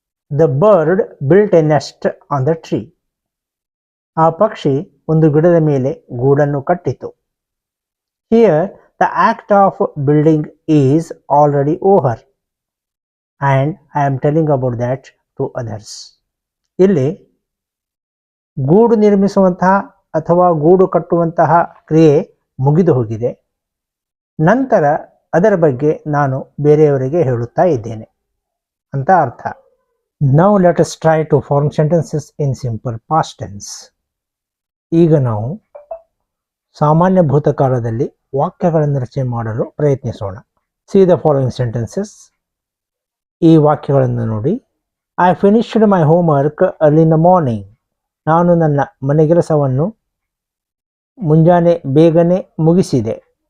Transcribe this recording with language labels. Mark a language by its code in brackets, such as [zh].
[en] The bird built a nest on the tree. [kn] ಆ ಪಕ್ಷಿ ಒಂದು ಗಿಡದ ಮೇಲೆ ಗೂಡನ್ನು ಕಟ್ಟಿತು. [en] Here the act of building is already over and I am telling about that to others. [kn] ಇಲ್ಲಿ ಗೂಡು ನಿರ್ಮಿಸುವಂತಹ ಅಥವಾ ಗೂಡು ಕಟ್ಟುವಂತಹ ಕ್ರಿಯೆ ಮುಗಿದು ಹೋಗಿದೆ, ನಂತರ ಅದರ ಬಗ್ಗೆ ನಾನು ಬೇರೆಯವರಿಗೆ ಹೇಳುತ್ತಾ ಇದ್ದೇನೆ ಅಂತ ಅರ್ಥ. [en] Now let us try to form sentences in simple past tense. [kn] ಈಗ ನಾವು ಸಾಮಾನ್ಯ ಭೂತಕಾಲದಲ್ಲಿ ವಾಕ್ಯಗಳನ್ನು ರಚನೆ ಮಾಡಲು ಪ್ರಯತ್ನಿಸೋಣ. [en] See the following sentences. [kn] ಈ ವಾಕ್ಯಗಳನ್ನು ನೋಡಿ. [en] I finished my homework early in the morning. [kn] ನಾನು ನನ್ನ ಮನೆಗೆಲಸವನ್ನು ಮುಂಜಾನೆ ಬೇಗನೆ ಮುಗಿಸಿದೆ.